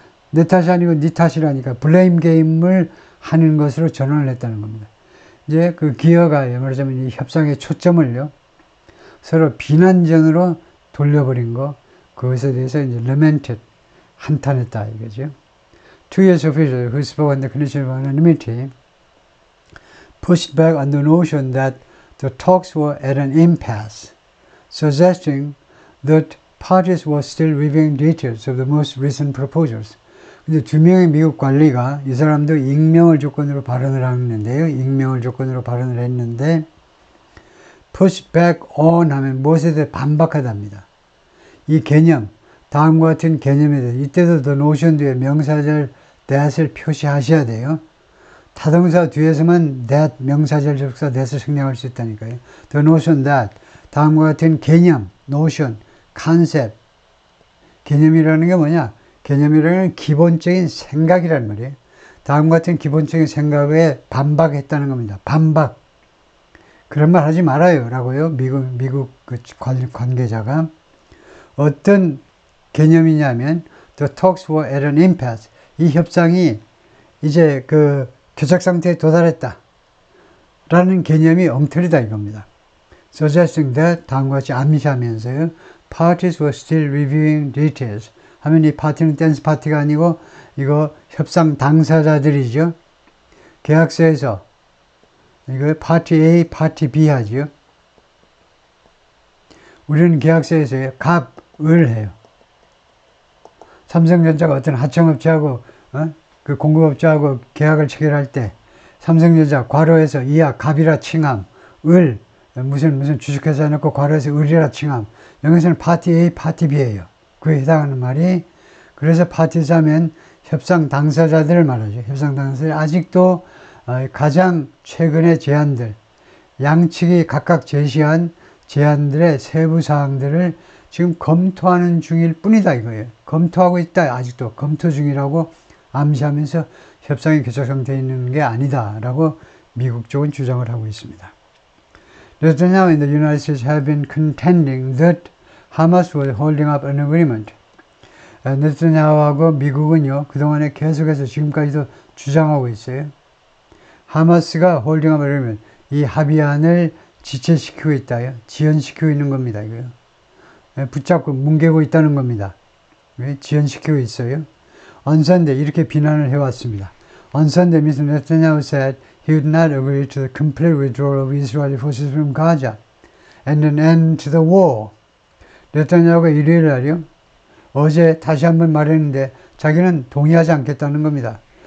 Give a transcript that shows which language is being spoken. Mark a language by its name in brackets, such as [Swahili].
[Korean] 내 탓이 아니고 네 탓이라니까. 블레임 게임을 하는 것으로 전환을 했다는 겁니다. 이제 그 기어가 말하자면 이 협상의 초점을요, 서로 비난전으로 돌려버린 거, 그것에 대해서 이제 lamented, 한탄했다 이거죠. [English] Two U.S. officials who spoke on the condition of anonymity pushed back on the notion that the talks were at an impasse, suggesting that parties were still reviewing details of the most recent proposals. [Korean] 근데 두 명의 미국 관리가 이 사람도 익명을 조건으로 발언을 하는데요. 익명을 조건으로 발언을 했는데 [English] push back on [Korean] 하면 무엇에 대해 반박하답니다. 이 개념, 다음과 같은 개념에 대해서 이때도 [English] the notion [Korean] 뒤에 명사절 that을 표시하셔야 돼요. 타동사 뒤에서만 that 명사절 접속사 that을 생략할 수 있다니까요. [English] The notion that [Korean] 다음과 같은 개념, notion, 컨셉. 개념이라는 게 뭐냐? 개념이라는 기본적인 생각이란 말이에요. 다음과 같은 기본적인 생각에 반박했다는 겁니다. 반박. 그런 말 하지 말아요. 라고요. 미국 그 관계자가. 어떤 개념이냐면, [English] the talks were at an impasse. [Korean] 이 협상이 이제 그 교착 상태에 도달했다. 라는 개념이 엉터리다 이겁니다. [English] suggesting that [Korean] 다음과 같이 암시하면서요. [English] Parties were still reviewing details. [Korean] 하면 이 파티는 댄스 파티가 아니고 이거 협상 당사자들이죠. 계약서에서 이거 파티 A, 파티 B 하죠. 우리는 계약서에서 갑을 해요. 삼성전자가 어떤 하청업체하고 그 공급업자하고 계약을 체결할 때 삼성전자 괄호에서 이하 갑이라 칭함, 을 무슨 주식회사 해놓고 괄호에서 을이라 칭함. 여기서는 파티 A, 파티 B예요. 그에 해당하는 말이. 그래서 파티자면 협상 당사자들을 말하죠. 협상 당사자들. 아직도 가장 최근의 제안들, 양측이 각각 제시한 제안들의 세부 사항들을 지금 검토하는 중일 뿐이다 이거예요. 검토하고 있다. 아직도 검토 중이라고 암시하면서 협상이 교착 상태에 있는 게 아니다라고 미국 쪽은 주장을 하고 있습니다. [English] Netanyahu and the United States have been contending that Hamas was holding up an agreement. [Korean] 네타냐후하고 미국은요, 그동안에 계속해서 지금까지도 주장하고 있어요. 하마스가 [English] holding up an agreement, [Korean] 이 합의안을 지체시키고 있다요. 지연시키고 있는 겁니다, 이거요. 붙잡고 뭉개고 있다는 겁니다. 지연시키고 있어요. [English] On Sunday, [Korean] 이렇게 비난을 해왔습니다. [English] On Sunday, Mr. Netanyahu said he would not agree to the complete withdrawal of Israeli forces from Gaza and an end to the war. [Korean] 네타냐후가 일요일 날이요. 어제 다시 한번 말했는데 자기는 동의하지 않겠다는 겁니다.